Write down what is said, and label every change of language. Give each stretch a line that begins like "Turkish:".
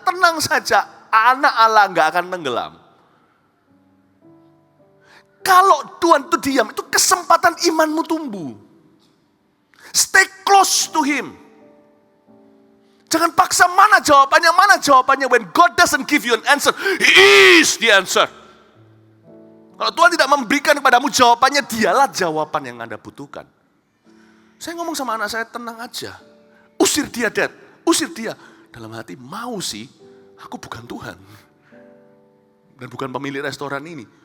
Indonesian: Tenang saja, anak Allah nggak akan tenggelam. Kalau Tuhan itu diam, itu kesempatan imanmu tumbuh.
English: Stay close to Him.
Indonesian: Jangan paksa mana jawabannya.
English: When God doesn't give you an answer, He is the answer.
Indonesian: Kalau Tuhan tidak memberikan kepadamu jawabannya, dialah jawaban yang Anda butuhkan. Saya ngomong sama anak saya, tenang aja. Usir dia, Dad. Usir dia. Dalam hati, mau sih, aku bukan Tuhan. Dan bukan pemilik restoran ini.